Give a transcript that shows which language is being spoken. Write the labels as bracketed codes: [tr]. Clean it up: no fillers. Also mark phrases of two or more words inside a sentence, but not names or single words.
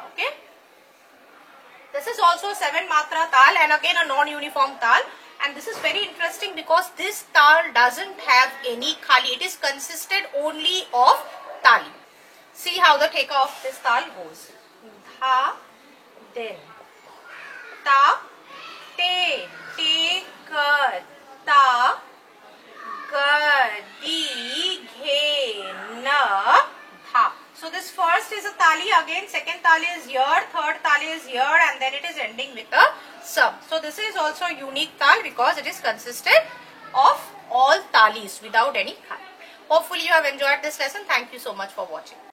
[en] Okay. This is also 7 matra tal and again a non-uniform tal, and this is very interesting because this tal doesn't have any khali. It is consisted only of tali. See how the take of this tal goes. Dha, din, ta, te, kar, ta, ga, di, ghe, na, dha. So this first is a tali, again second tali is here, third tali is here, and then it is ending with a sum. So this is also a unique tal because it is consisted of all talis without any khali. Hopefully you have enjoyed this lesson. Thank you so much for watching.